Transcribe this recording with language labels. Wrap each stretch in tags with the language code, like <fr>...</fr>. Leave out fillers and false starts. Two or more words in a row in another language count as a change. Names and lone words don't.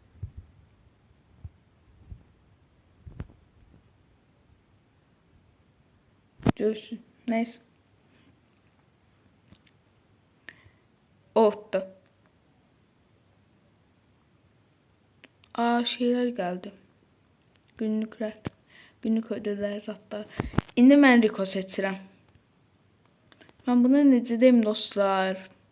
<tr>Görüşürüz. Neyse. Oldu. Şeyler geldi. Günlükler. Günlük ödevler zatlar.</tr> <az>İndi mən Rico seçirəm. Mən buna necə deyim dostlar?</az>